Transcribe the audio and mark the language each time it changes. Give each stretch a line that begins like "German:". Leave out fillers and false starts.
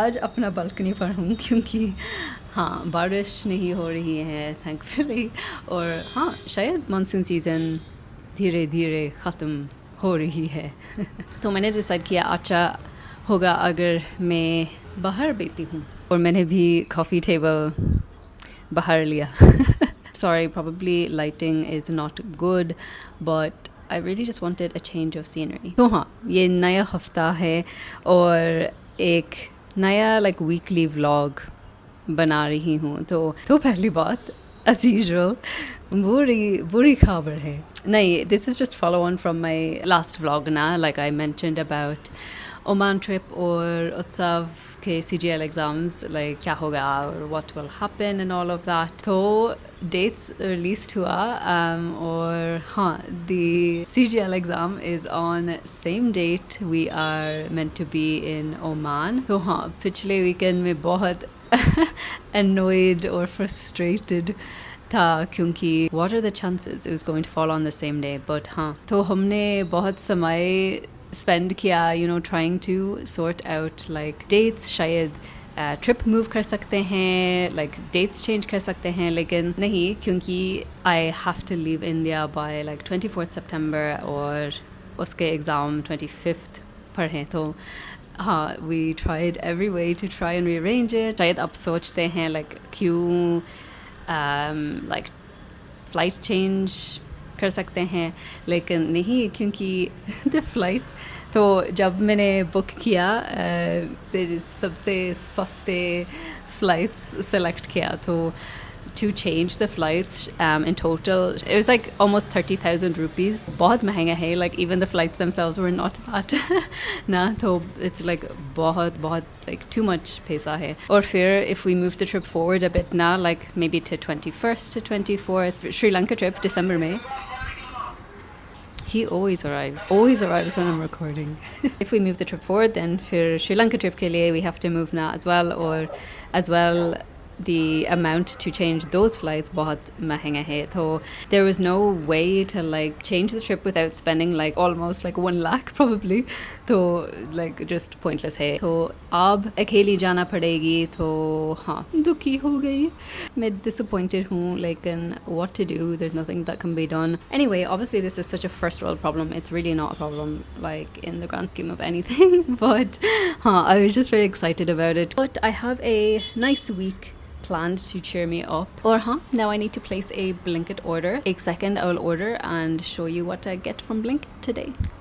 Hindi: आज अपना बालकनी पर हूँ क्योंकि हाँ बारिश नहीं हो रही है
English: thankfully,
Hindi: और हाँ शायद मानसून सीज़न धीरे धीरे ख़त्म हो रही है। तो मैंने डिसाइड किया अच्छा होगा अगर मैं बाहर बैठी हूँ, और मैंने भी कॉफ़ी टेबल बाहर लिया।
English: Sorry, probably lighting is not good, but I really just wanted a change of scenery.
Hindi: तो हाँ, ये नया हफ्ता है और एक नया
English: weekly vlog
Hindi: बना रही हूँ। तो पहली बात
English: as usual
Hindi: बुरी खबर है। नहीं,
English: this is just follow on from my last vlog
Hindi: ना,
English: like I mentioned about Oman trip
Hindi: और उत्सव के
English: CGL exams, like
Hindi: क्या होगा और
English: what will happen and all of that.
Hindi: तो
English: dates released
Hindi: हुआ और हाँ,
English: the CGL exam is on same date we are meant to be in Oman.
Hindi: तो हाँ, पिछले
English: weekend
Hindi: में बहुत
English: annoyed or frustrated
Hindi: था क्योंकि
English: what are the chances it was going to fall on the same day.
Hindi: But हाँ, तो हमने बहुत समय
English: spend
Hindi: किया,
English: you know, trying to sort out like dates.
Hindi: शायद
English: trip move
Hindi: कर सकते हैं,
English: like dates change
Hindi: कर सकते हैं, लेकिन नहीं क्योंकि
English: I have to leave India by like 24th September
Hindi: और उसके
English: exam 25th
Hindi: पर हैं।
English: तो हाँ, we tried every way to try and rearrange it.
Hindi: शायद अब सोचते हैं
English: like क्यों like flight change
Hindi: कर सकते हैं, लेकिन नहीं क्योंकि द फ्लाइट तो जब मैंने बुक किया सबसे सस्ते फ़्लाइट्स सेलेक्ट किया, तो
English: to change the flights in total it was like almost 30,000 rupees.
Hindi: बहुत महंगा है,
English: like even the flights themselves were not that
Hindi: ना, तो
English: it's like
Hindi: बहुत
English: like too much
Hindi: पैसा है।
English: और फिर if we move the trip forward a bit now, like maybe to 21st to 24th Sri Lanka trip December
Hindi: में,
English: he always arrives when I'm recording. If we move the trip forward, then for Sri Lanka trip
Hindi: के लिए
English: we have to move now as well, or as well the amount to change those flights
Hindi: बहुत महंगा है। तो
English: there was no way to like change the trip without spending like almost like 1 lakh probably,
Hindi: तो
English: like just pointless
Hindi: है। तो अब अकेली जाना पड़ेगी, तो हाँ दुखी हो गई, मैं
English: disappointed
Hindi: हूँ, लेकिन
English: what to do, there's nothing that can be done. Anyway, obviously this is such a first world problem, it's really not a problem like in the grand scheme of anything, but I was just very excited about it. But I have a nice week planned to cheer me up. Or now I need to place a Blinkit order. A second I will order and show you what I get from Blinkit today.